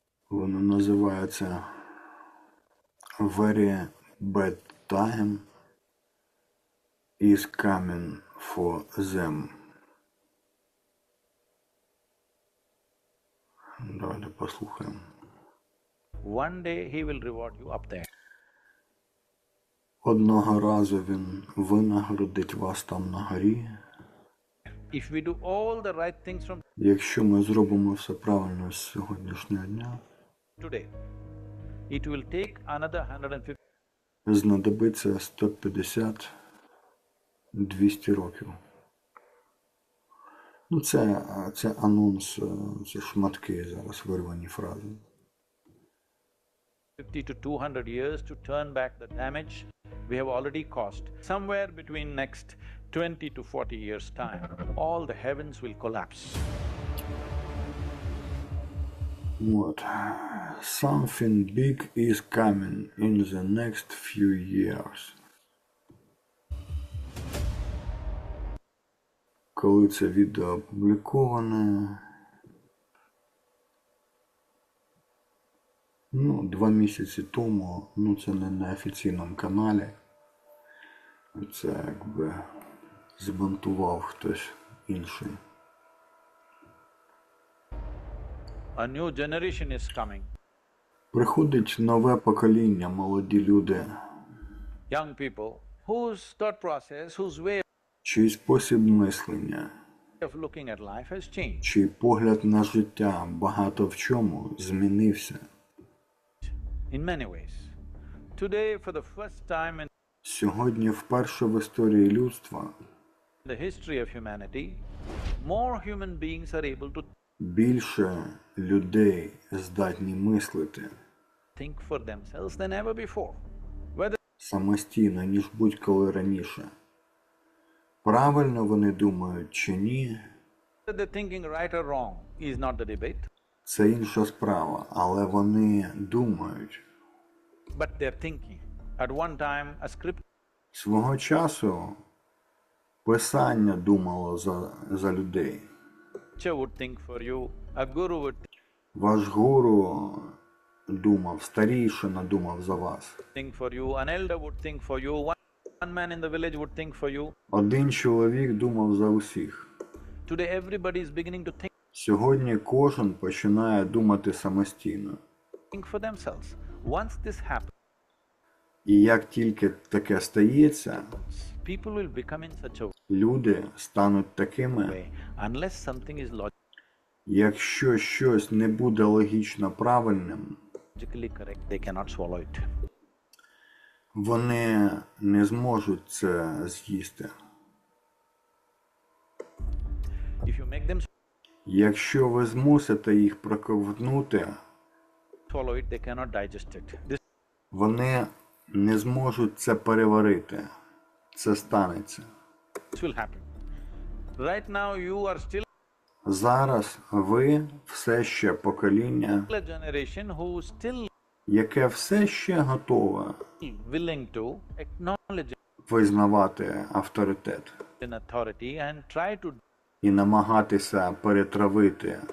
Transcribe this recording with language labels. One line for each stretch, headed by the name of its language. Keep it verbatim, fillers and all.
Ukrainian: Воно називається Very Bad Time is Coming for Them. Давайте послухаємо.
English: One day he will reward you up there.
Ukrainian: Одного разу він винагородить вас там на горі.
English: If we do all the right things from
Ukrainian: Якщо ми зробимо все правильно з сьогоднішнього дня,
English: today, it will take another one hundred fifty
Ukrainian: знадобиться сто п'ятдесят - двісті років. Ну, це, це анонс, це шматки зараз вирвані фрази.
English: to two hundred years to turn back the damage we have already caused. Somewhere between next twenty to forty years' time, all the heavens will collapse. What? Something big is coming in the next few years.
Ukrainian: Коли це відео опубліковане, ну, два місяці тому, ну це не на офіційному каналі, це якби збунтував хтось інший.
English: A new generation is coming.
Ukrainian: Приходить нове покоління, молоді люди,
English: Young people whose thought process, whose way
Ukrainian: чий спосіб мислення,
English: of looking at life has changed.
Ukrainian: чий погляд на життя багато в чому змінився.
English: In many ways. Today, for the first time in
Ukrainian: Сьогодні вперше в історії людства
English: the history of humanity, more human beings are able to
Ukrainian: більше людей здатні мислити
English: think for themselves than ever before. Whether
Ukrainian: самостійно, ніж будь-коли раніше. Правильно вони думають чи ні,
English: they're thinking right or wrong is not the debate,
Ukrainian: це інша справа, але вони думають.
English: but they're thinking. At one time, a script
Ukrainian: Свого часу писання думало за, за людей.
English: teacher would think for you, a guru would
Ukrainian: Ваш гуру думав, старішина думав за вас.
English: think for you, an elder would think for you, one, one man in the village would think for you.
Ukrainian: Один чоловік думав за усіх.
English: Today, everybody is beginning to think,
Ukrainian: Сьогодні кожен починає думати самостійно.
English: think for themselves. Once this happens,
Ukrainian: І як тільки таке стається,
English: people will become in such a
Ukrainian: люди стануть такими.
English: way, unless something is
Ukrainian: Якщо щось не буде логічно правильним,
English: logically correct, they cannot swallow it.
Ukrainian: вони не зможуть це з'їсти.
English: If you make them
Ukrainian: Якщо ви змусите їх проковтнути,
English: swallow it, they cannot digest it. This
Ukrainian: вони не зможуть це переварити. Це станеться.
English: will happen. Right now, you are still
Ukrainian: Зараз ви все ще покоління,
English: a generation who still
Ukrainian: яке все ще готове
English: willing to acknowledge
Ukrainian: визнавати авторитет
English: an authority and try to
Ukrainian: і намагатися перетравити